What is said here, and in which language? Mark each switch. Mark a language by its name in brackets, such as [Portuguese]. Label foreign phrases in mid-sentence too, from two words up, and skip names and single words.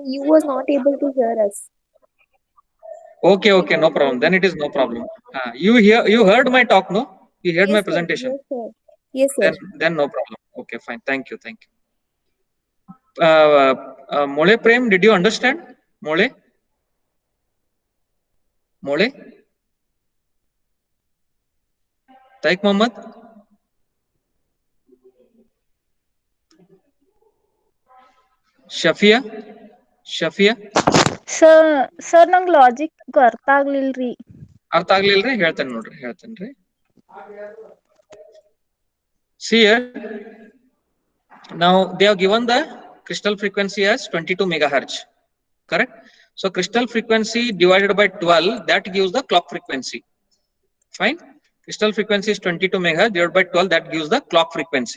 [English] You was not able to hear us. Okay, okay, no problem. Then it is no problem. You heard my talk, no? You heard my Yes, sir. presentation. Yes, sir. Yes, sir. Then no problem. Okay, fine. Thank you, thank you. Mole Prem, did you understand? Mole? Mole? Taik Mohammed? Shafia? Shafia? [Kannada] Sir, ನಂಗೆ ಲಾಜಿಕ್ ಅರ್ಥ ಆಗ್ಲಿಲ್ರಿ. ಅರ್ಥ ಆಗ್ಲಿಲ್ರಿ? ಹೇಳ್ತೇನೆ ನೋಡ್ರಿ, ಹೇಳ್ತೇನ್ರಿ. [English] See here. Now they have given the crystal frequency as 22 megahertz. Correct? So crystal frequency divided by 12, that gives the clock frequency. Fine. Crystal frequency is 22 megahertz divided by 12, that gives the clock frequency.